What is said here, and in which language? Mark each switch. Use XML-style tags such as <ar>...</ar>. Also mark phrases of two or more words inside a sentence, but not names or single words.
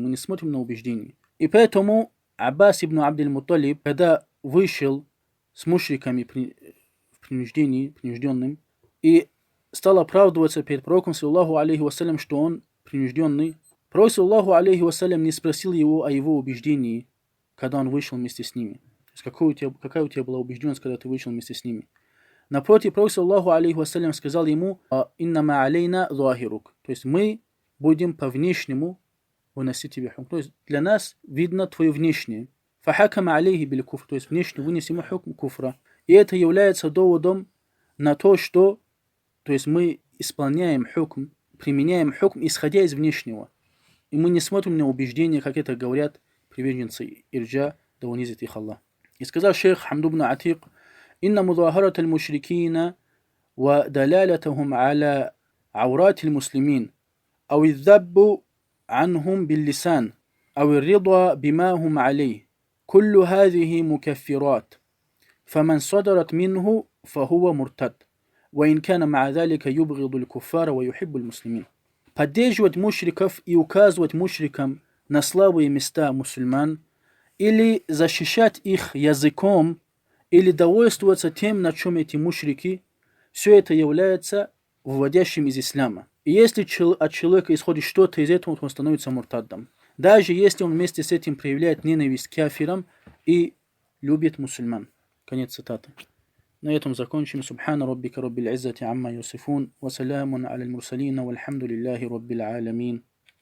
<ru>Мы не смотрим на убеждение. И поэтому Аббас ибн Абдиль-Мутталиб, когда вышел с мушриками принужденным, и стал оправдываться перед пророком,</ru> <ar>صلى الله عليه وسلم,</ar> <ru>что он принужденный, пророк,</ru> <ar>صلى الله عليه وسلم,</ar> <ru>не спросил его о его убеждении, когда он вышел вместе с ними. То есть какая у тебя была убежденность, когда ты вышел вместе с ними. Напротив, Пророк</ru> <ar>صلى الله عليه وسلم</ar> <ru>сказал ему:</ru> <ar>«إنما علينا ظاهرك».</ar> <ru>То есть мы будем по внешнему выносить тебе хукм. То есть для нас видно твое внешнее.</ru> <ar>فحكم عليه بالكفر.</ar> <ru>То есть внешне вынес ему хукм куфра. И это является доводом на то, что то есть мы исполняем хукм, применяем хукм, исходя из внешнего. И мы не смотрим на убеждения, как это говорят приверженцы ирджа, да унизит их Аллах. И сказал шейх Хамду бн Атик:</ru> <ar>«إن مظاهرة المشركين ودلالتهم على عورة المسلمين أو الذب عنهم باللسان أو الرضا بما هم عليه. كل هذه مكفرات. فمن صدرت منه فهو مرتد وإن كان مع ذلك يبغض الكفار ويحب المسلمين».</ar> <ru>Поддерживать мушриков и указывать мушрикам на слабые места мусульман, или защищать их языком, или довольствоваться тем, на чем эти мушрики, все это является выводящим из ислама. И если от человека исходит что-то из этого, то он становится муртаддом. Даже если он вместе с этим проявляет ненависть к кафирам и любит мусульман. Конец цитаты. На этом закончим.</ru> <ar>سبحان ربك رب العزة عما يصفون وسلام على المرسلين. والحمد لله رب العالمين.</ar>